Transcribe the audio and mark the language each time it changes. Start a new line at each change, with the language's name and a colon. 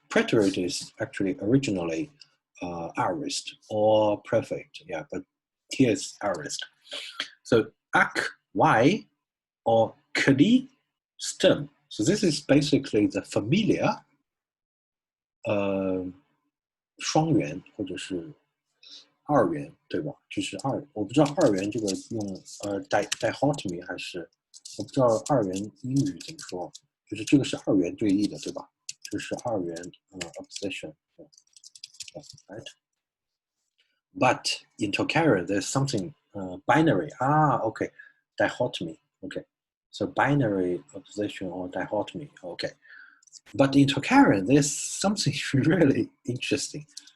English: Preterite is actually originally aorist or prefix, yeah, but here's aorist. So ak, y, or kli, stem. So this is basically the familiar
Chinese: 双元或者是二元，对吧？就是我不知道二元这个用dichotomy 还是我不知道二元英语怎么说，就是这个是二元对立的，对吧？这是二元opposition, right?
English: But in Tocharian, there's something binary. Okay, dichotomy. Okay, so binary opposition or dichotomy. Okay, but in Tocharian, there's something really interesting.